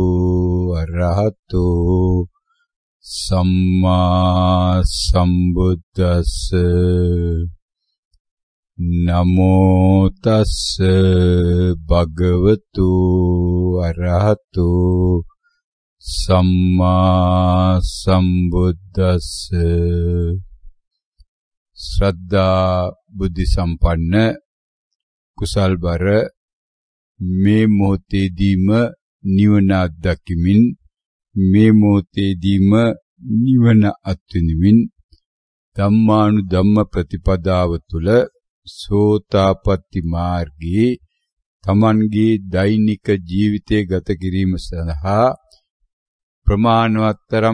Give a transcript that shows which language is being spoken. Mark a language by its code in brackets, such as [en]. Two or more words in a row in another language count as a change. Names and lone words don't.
[pi] අරහතෝ සම්මා සම්බුද්දස්ස නමෝ තස්ස භගවතු අරහතෝ සම්මා සම්බුද්දස්ස. [si] ශ්‍රද්ධා බුද්ධ සම්පන්න කුසල්බර මේ මොහොතේදීම නිවන අත්දැකීමින් මේ මොහොතේදීම නිවන අත්විඳිමින් ධම්මානුධම්ම ප්‍රතිපදාව තුළ සෝතාපට්ටි මාර්ගයේ තමන්ගේ දෛනික ජීවිතය ගත කිරීම සඳහා ප්‍රමාණවත්තරම්